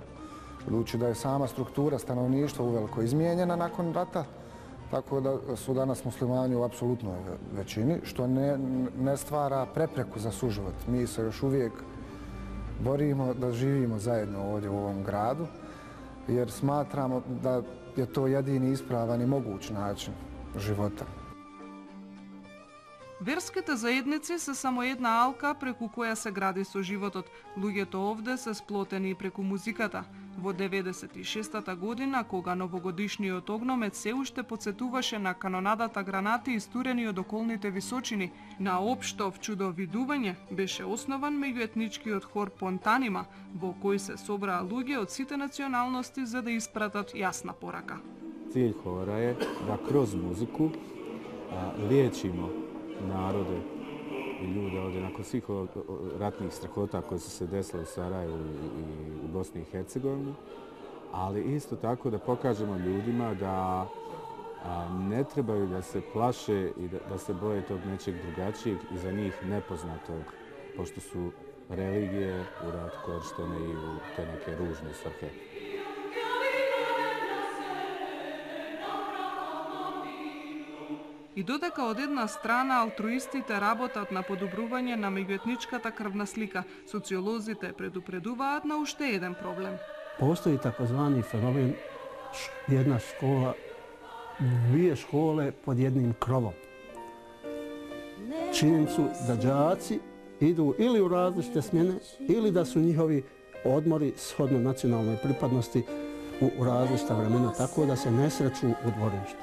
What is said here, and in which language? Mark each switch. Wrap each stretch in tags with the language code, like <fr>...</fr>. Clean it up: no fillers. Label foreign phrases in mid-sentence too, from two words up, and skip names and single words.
<bs>Budući da je sama struktura stanovništva uveliko izmijenjena nakon rata, tako da su danas muslimani u apsolutnoj većini, što ne stvara prepreku za suživot. Mi se još uvijek borimo da živimo zajedno ovdje u ovom gradu, jer smatramo da je to jedini ispravan i moguć način života.</bs> <mk>Верските заедници се само една алка преку која се гради соживотот. Луѓето овде се сплотени преку музиката. Во 96-та година, кога новогодишниот огномет се уште подсетуваше на канонадата гранати истурени од околните височини, на општо вчудовидување беше основан меѓуетничкиот хор Понтанима, во кој се собраа луѓе од сите националности за да испратат јасна порака.</mk> <bs>Cilj hora je da kroz muziku liječimo narode i ljude ovdje nakon svih ratnih strahota koje su se desile u Sarajevu i u Bosni i Hercegovini, ali isto tako da pokažemo ljudima da ne trebaju da se plaše i da se boje tog nečeg drugačijeg i za njih nepoznatog, pošto su religije u rat korištene i u te neke ružne svrhe.</bs> <mk>И додека од една страна алтруистите работат на подобрување на меѓуетничката крвна слика, социолозите предупредуваат на уште еден проблем.</mk> <bs>Postoji takozvani fenomen jedna škola, dvije škole pod jednim krovom. Činjenicu da đaci idu ili u različite smjene ili da su njihovi odmori shodno nacionalnoj pripadnosti u različita vremena, tako da se ne sreću u dvorištu.</bs>